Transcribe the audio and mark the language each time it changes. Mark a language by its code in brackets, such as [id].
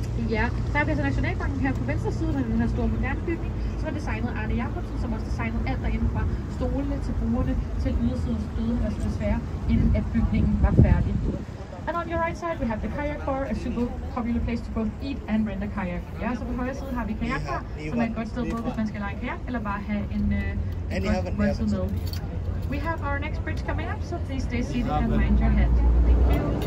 [da] Ja, der er altså Nationalbanken her på venstre side med den her store moderne bygning, som er designet af Arne Jacobsen, som også designede alt derinde fra stolene til bordene til ydersidens døde, altså desværre, inden at bygningen var færdig. [en] And on your right side we have the kayak bar, a super popular place to both eat and rent a kayak. [da] Ja, så på højre side har vi kajakbar, som er et godt sted både hvis man skal lege kajak eller bare have en godt måltid med. [en] We have our next bridge coming up, so please stay seated and mind your head. Thank you.